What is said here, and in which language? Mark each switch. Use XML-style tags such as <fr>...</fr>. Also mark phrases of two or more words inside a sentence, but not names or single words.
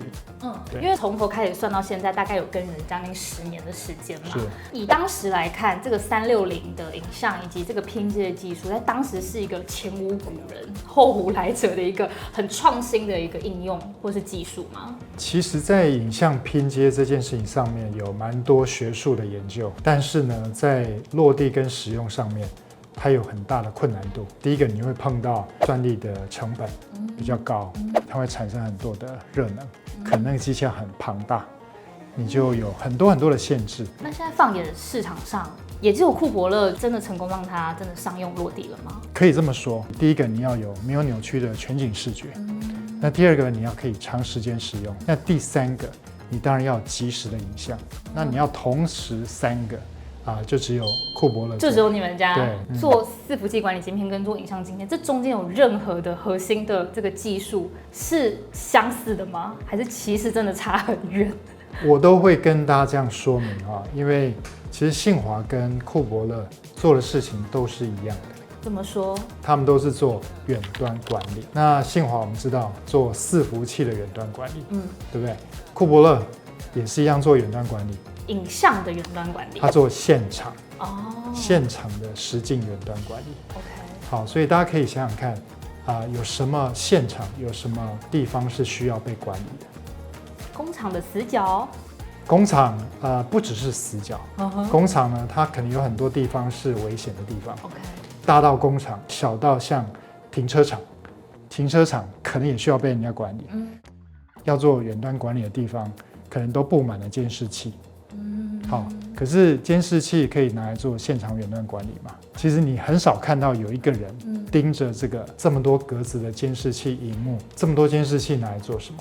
<zh>因為從頭開始算到現在，大概有耕耘將近10年的時間嘛。以當時來看，這個360的影像以及這個拼接的技術，在當時是一個前無古人後無來者的一個很創新的一個應用或是技術嗎？其實，在影像拼接這件事情上面有蠻多學術的研究，但是呢，在落地跟使用上面，它有很大的困難度。第一個，你會碰到算力的成本比較高，它會產生很多的熱能，可能那個機器很龐大，你就有很多的限制。那現在放眼市場上，也只有庫伯勒真的成功讓它真的商用落地了嗎？可以這麼說。第一個，你要有沒有扭曲的全景視覺。那第2個，你要可以長時間使用。那第3個，你當然要即時的影像。那你要同時3個就只有庫伯勒，就只有你們家做伺服器管理晶片跟做影像晶片，這中間有任何的核心的這個技術是相似的嗎？還是其實真的差很遠？我都會跟大家這樣說明因為其實信驊跟庫伯勒做的事情都是一樣的。怎麼說？他們都是做遠端管理。那信驊我們知道做伺服器的遠端管理，對不對？庫伯勒也是一樣做遠端管理，影像的遠端管理。他做現場現場的實境遠端管理。好，所以大家可以想想看有什麼現場，有什麼地方是需要被管理的？工廠的死角。工廠不只是死角，工厂呢，它可能有很多地方是危險的地方。大到工厂，小到像停車場，停車場可能也需要被人家管理。要做遠端管理的地方，可能都布滿了監視器。好，可是監視器可以拿來做現場遠端管理嗎？其實你很少看到有一個人盯着這麼多格子的監視器螢幕，這麼多監視器拿來做什麼？</zh>